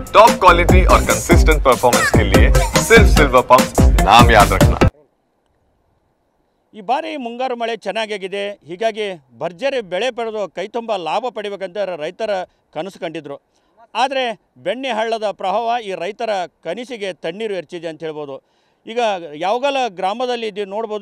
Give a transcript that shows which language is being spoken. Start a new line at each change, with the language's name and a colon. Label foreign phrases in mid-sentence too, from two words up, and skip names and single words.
English: top quality
Hindi: और
English: consistent performance
Hindi: के लिए सिर्फ सिल्वर पंप नाम याद रखना।
Kannada: ಈ ಬಾರಿ ಮುಂಗಾರು ಮಳೆ ಚೆನ್ನಾಗಿದೆ, ಹೀಗಾಗಿ ಭರ್ಜರಿ ಬೆಳೆ ಪಡೆದು ಕೈತುಂಬ ಲಾಭ ಪಡಿಬೇಕಂತ ರೈತರ ಕನಸು ಕಂಡಿದ್ರು. ಆದರೆ ಬೆಣ್ಣೆ ಹಳ್ಳದ ಪ್ರವಾಹ ಈ ರೈತರ ಕನಸಿಗೆ ತಣ್ಣೀರು ಎರಚಿದೆ ಅಂತ ಹೇಳ್ಬೋದು. ಈಗ ಯಾವಗಲ ಗ್ರಾಮದಲ್ಲಿ ಇದು ನೋಡ್ಬೋದು.